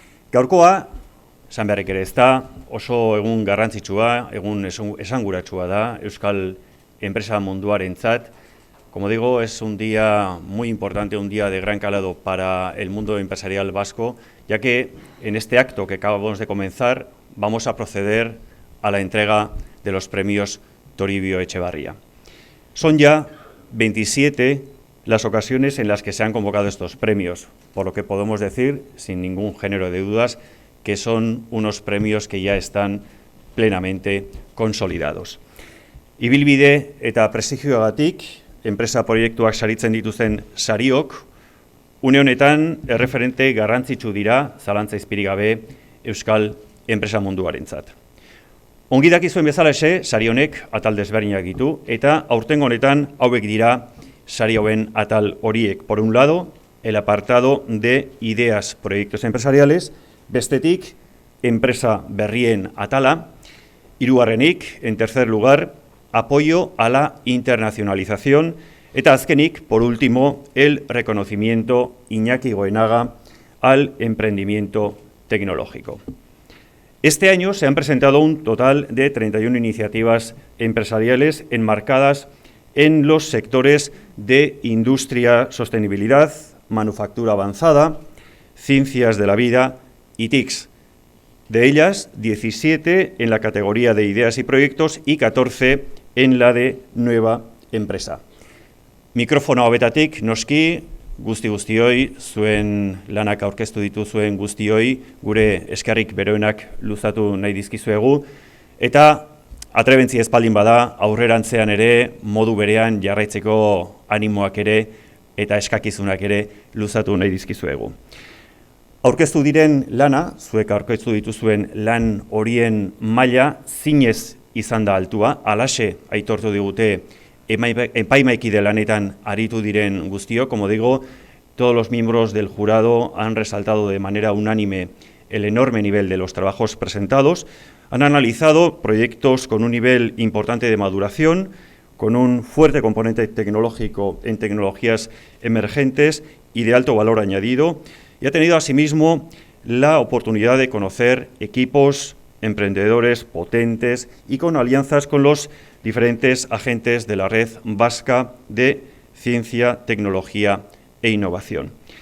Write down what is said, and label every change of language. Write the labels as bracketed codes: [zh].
[eu] Gaurkoa, esan beharrik ere ez da, oso egun garrantzitsua, egun esanguratsua da, euskal enpresa munduarentzat. [es] Como digo, es un día muy importante, un día de gran calado para el mundo empresarial vasco, ya que en este acto que acabamos de comenzar vamos a proceder a la entrega de los premios Toribio Echevarría. Son ya 27 las ocasiones en las que se han convocado estos premios, por lo que podemos decir, sin ningún género de dudas, que son unos premios que ya están plenamente consolidados. [eu] Ibilbide eta prestigioagatik, enpresa proiektuak saritzen dituzten sariok, une honetan erreferente garrantzitsu dira, zalantza izpirik gabe, euskal enpresa munduarentzat. Ongi dakizuen bezalaxe, sari honek atal desberdinak ditu, eta aurtengo honetan hauek dira sari hauen atal horiek. [es] Por un lado, el apartado de ideas proyectos empresariales, [eu] bestetik, enpresa berrien atala, hirugarrenik, [es] en tercer lugar, apoyo a la internacionalización, [eu] eta azkenik, [es] por último, el reconocimiento Iñaki Goenaga al emprendimiento tecnológico. Este año se han presentado un total de 31 iniciativas empresariales enmarcadas en los sectores de industria, sostenibilidad, manufactura avanzada, ciencias de la vida y TICs. De ellas, 17 en la categoría de ideas y proyectos y 14 en la de nueva empresa. [eu] Mikrofono hobetatik, noski, guztioi, zuen lanak aurkeztu dituzuen guztioi, gure eskerrik beroenak luzatu nahi dizkizuegu, eta atrebentzi espaldin bada, aurrerantzean ere, modu berean jarraitzeko animoak ere, eta eskakizunak ere luzatu nahi dizkizuegu. Aurkeztu diren lana, zuek aurkeztu dituzuen lan horien maila zinez izan da altua, alaxe aitortu digute epaimaikide lanetan aritu diren guztio. [es] Como digo, todos los miembros del jurado han resaltado de manera unánime el enorme nivel de los trabajos presentados, han analizado proyectos con un nivel importante de maduración, con un fuerte componente tecnológico en tecnologías emergentes y de alto valor añadido, y ha tenido asimismo la oportunidad de conocer equipos emprendedores potentes y con alianzas con los diferentes agentes de la red vasca de ciencia, tecnología e innovación.